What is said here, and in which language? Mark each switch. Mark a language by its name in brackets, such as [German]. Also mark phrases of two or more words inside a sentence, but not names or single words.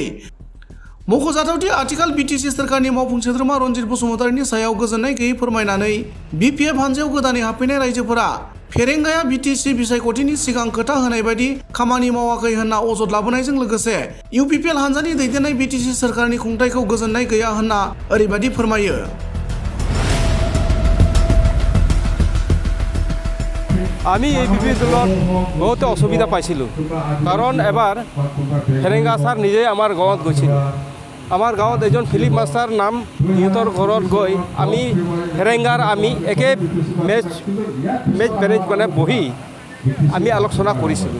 [Bodo] मख'जाथावदि आथिखाल BTC सोरखारनि मावफुं सोद्रोमा रन्जित बसुमतारीनि सायाव गोजोननाय गैयै फोरमायनानै BPF हानजायाव गोदानै हाबफैनाय रायजोफोरा फेरेंगाया BTC बिसायख'थिनि सिगां खोथा होनाय बायदि खामानि मावाखै होनना अजद लाबोनायजों लोगोसे UPPL हानजानि दैदेननाय BTC सोरखारनि खुंथायखौ गोजोननाय गैया होनना ओरैबायदि फोरमायो। [Assamese] আমি এই বিপি দলত বহুতে অসুবিধা পাইছিলোঁ কাৰণ এবাৰ ফেৰেংগা ছাৰ নিজেই আমাৰ গাঁৱত গৈছিল। আমাৰ গাঁৱত এজন ফিলিপ মাষ্টাৰ নাম সিহঁতৰ ঘৰত গৈ আমি ফেৰেংগাৰ আমি একে মেচ বেৰেজ মানে বহি আমি আলোচনা কৰিছিলোঁ।